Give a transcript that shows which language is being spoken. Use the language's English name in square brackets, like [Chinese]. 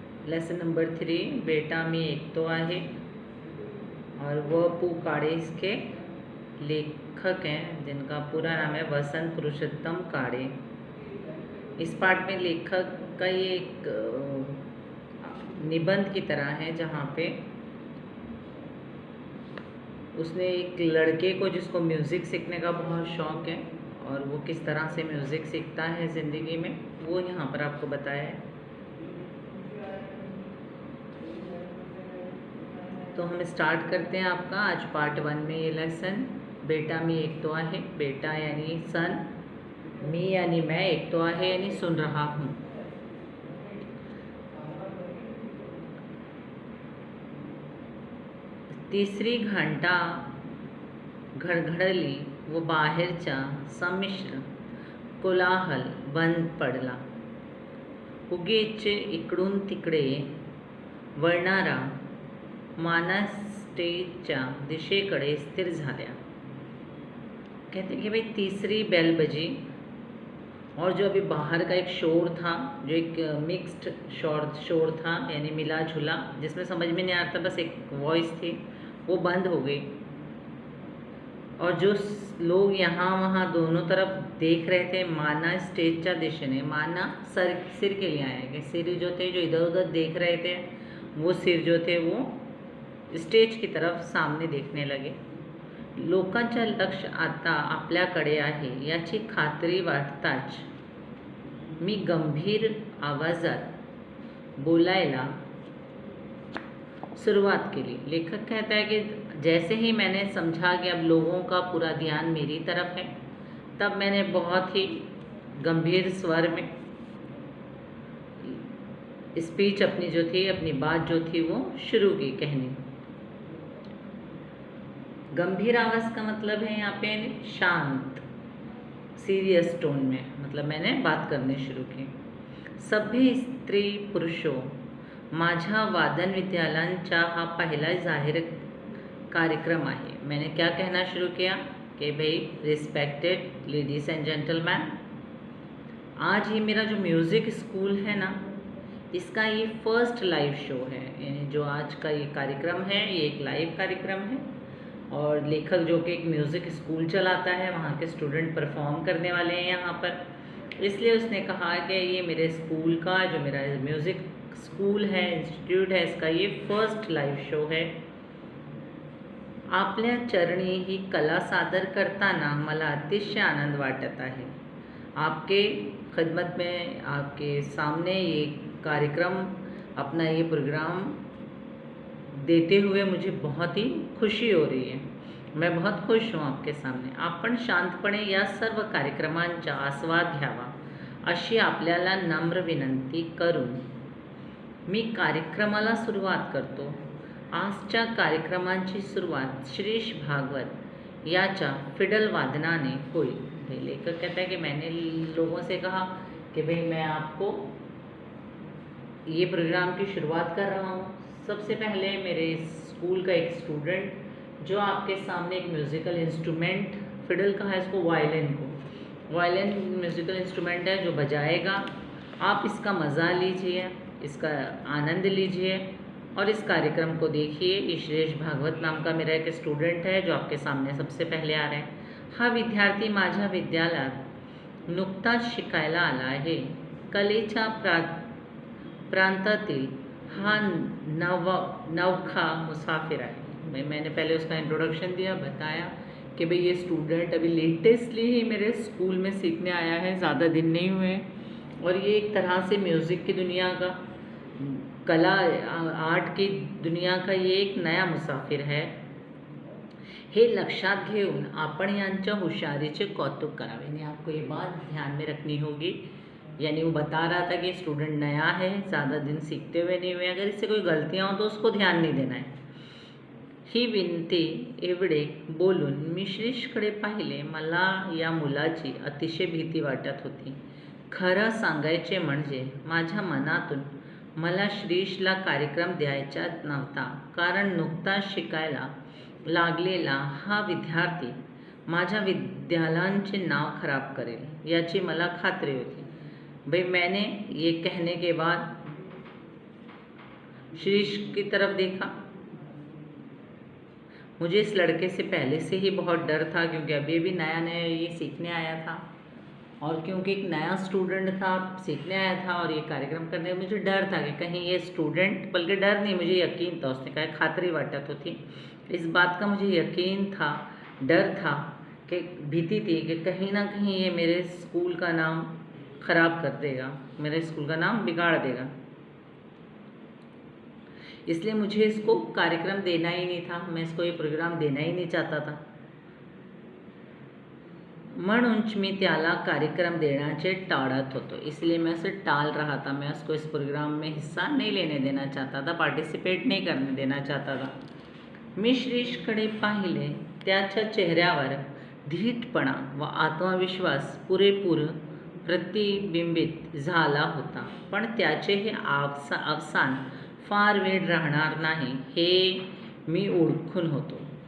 [English] lesson number 3, [Marathi] बेटा मी एक तो आहे। [Hindi] और वह पू काड़े इसके लेखक हैं, जिनका पूरा नाम है वसंत पुरुषोत्तम काड़े। इस पार्ट में लेखक का ये एक निबंध की तरह है, जहाँ पे उसने एक लड़के को, जिसको म्यूज़िक सीखने का बहुत शौक़ है और वो किस तरह से म्यूज़िक सीखता है ज़िंदगी में, वो यहाँ पर आपको बताया है। तो हम स्टार्ट करते हैं आपका आज पार्ट 1 में ये लेसन। [Marathi] बेटा मी एक तो आहे, [Hindi] बेटा यानी सन, मी यानी मैं, [Marathi] एक तो आहे [Hindi] यानी सुन रहा हूँ। [Marathi] तिसरी घंटा घडघडली व बाहेरचा संमिश्र कोलाहल बंद पडला. उगीच इकडून तिकडे वळणारा मानस स्टेजच्या दिशेकडे स्थिर झाल्या. [Hindi] कहते हैं कि भाई तीसरी बेल बजी और जो अभी बाहर का एक शोर था, जो एक मिक्स्ड शोर था, यानी मिला जुला, जिसमें समझ में नहीं आता, बस एक वॉइस थी, वो बंद हो गई। और जो लोग यहाँ वहाँ दोनों तरफ देख रहे थे, माना [Marathi] स्टेजच्या दिशेने, [Hindi] माना सिर के लिए आया कि सिर जो थे, जो इधर उधर देख रहे थे, वो सिर जो थे वो स्टेज की तरफ सामने देखने लगे. [Marathi] लोकांचे लक्ष आता आपल्याकडे आहे याची खात्री वाटताच मी गंभीर आवाजात बोलायला शुरुआत केली. [Hindi] लेखक कहता है कि जैसे ही मैंने समझा कि अब लोगों का पूरा ध्यान मेरी तरफ है, तब मैंने बहुत ही गंभीर स्वर में स्पीच अपनी जो थी, अपनी बात जो थी वो शुरू की कहनी. गंभीर आवाज़ का मतलब है यहाँ पे शांत, सीरियस टोन में, मतलब मैंने बात करनी शुरू की. [Marathi] सभी स्त्री पुरुषों, माझ्या वादन विद्यालयांचा हा पहिला जाहीर कार्यक्रम आहे. [Hindi] मैंने क्या कहना शुरू किया कि भाई [English] respected ladies and gentleman, [Hindi] आज ये मेरा जो म्यूज़िक स्कूल है ना, इसका ये फर्स्ट लाइव शो है. यानी जो आज का ये कार्यक्रम है, ये एक लाइव कार्यक्रम है. और लेखक जो कि एक म्यूज़िक स्कूल चलाता है, वहाँ के स्टूडेंट परफॉर्म करने वाले हैं यहाँ पर, इसलिए उसने कहा कि ये मेरे स्कूल का, जो मेरा म्यूज़िक स्कूल है, इंस्टीट्यूट है, इसका ये फर्स्ट लाइव शो है. [Marathi] आपल्या चरणी ही कला सादर करताना मला अतिशय आनंद वाटत आहे. [Hindi] आपके खिदमत में, आपके सामने ये कार्यक्रम, अपना ये प्रोग्राम देते हुए मुझे बहुत ही खुशी हो रही है. मैं बहुत खुश हूँ आपके सामने. [Marathi] आपण शांतपणे या सर्व कार्यक्रमांचा आस्वाद घ्यावा अशी आपल्याला नम्र विनंती करून मी कार्यक्रमाला सुरुवात करतो. आजच्या कार्यक्रमांची सुरुवात श्रीश भागवत याच्या फिडल वादनाने होईल. [Hindi] लेखक कहता है कि मैंने लोगों से कहा कि भाई मैं आपको ये प्रोग्राम की शुरुआत कर रहा हूँ. सबसे पहले मेरे स्कूल का एक स्टूडेंट, जो आपके सामने एक म्यूज़िकल इंस्ट्रूमेंट, फिडल कहा है इसको, वायलिन को, वायलिन म्यूज़िकल इंस्ट्रूमेंट है जो बजाएगा. आप इसका मज़ा लीजिए, इसका आनंद लीजिए और इस कार्यक्रम को देखिए. ईश्वरेश भागवत नाम का मेरा एक स्टूडेंट है, जो आपके सामने सबसे पहले आ रहे हैं. [Marathi] हा विद्यार्थी माझ्या विद्यालयात नुकताच शिकायला आला आहे. कलेच्या प्रांतातील हा नवखा मुसाफिर है. [Hindi] मैंने पहले उसका इंट्रोडक्शन दिया, बताया कि भाई ये स्टूडेंट अभी लेटेस्टली ही मेरे स्कूल में सीखने आया है, ज़्यादा दिन नहीं हुए, और ये एक तरह से म्यूज़िक की दुनिया का, कला आर्ट की दुनिया का ये एक नया मुसाफिर है. [Marathi] हे लक्षात घेऊन आपण यांच्या हुशारीचे कौतुक करावे. [Hindi] यानी आपको ये बात ध्यान में रखनी होगी. यानी वो बता रहा था कि स्टूडेंट नया है, ज़्यादा दिन सीखते हुए नहीं हुए, अगर इससे कोई गलतियाँ हो तो उसको ध्यान नहीं देना है. [Marathi] ही विनंती एवढे बोलून मी श्रीशकडे पाहिले. मला या मुलाची अतिशय भीती वाटत होती. खरं सांगायचे म्हणजे माझ्या मनातून मला श्रीशला कार्यक्रम द्यायचाच नव्हता, कारण नुकताच शिकायला लागलेला हा विद्यार्थी माझ्या विद्यालयांचे नाव खराब करेल याची मला खात्री होती। [Hindi] भाई मैंने ये कहने के बाद शिरीष की तरफ देखा। मुझे इस लड़के से पहले से ही बहुत डर था, क्योंकि अभी अभी नया नया ये सीखने आया था, और क्योंकि एक नया स्टूडेंट था, सीखने आया था और ये कार्यक्रम करने में मुझे डर था कि कहीं ये स्टूडेंट, बल्कि डर नहीं, मुझे यकीन था, उसने कहा [Marathi] खातरी वाटत होती, [Hindi] इस बात का मुझे यकीन था, डर था, कि भीति थी कि कहीं ना कहीं ये मेरे स्कूल का नाम खराब कर देगा, मेरे स्कूल का नाम बिगाड़ देगा। इसलिए मुझे इसको कार्यक्रम देना ही नहीं था, मैं इसको ये प्रोग्राम देना ही नहीं चाहता था। [Marathi] म्हणूनच मी त्याला कार्यक्रम देण्याचे टाळत होतो, [Hindi] इसलिए मैं उसे टाल रहा था, मैं उसको इस प्रोग्राम में हिस्सा नहीं लेने देना चाहता था, पार्टिसिपेट नहीं करने देना चाहता था। [Marathi] मी श्रीषकडे पाहिले, त्याच्या चेहऱ्यावर धीटपणा व आत्मविश्वास पुरेपूर प्रतिबिंबित झाला होता, पण त्याचे हे अवसान फार वेळ राहणार नाही हे मी ओळखून होतो।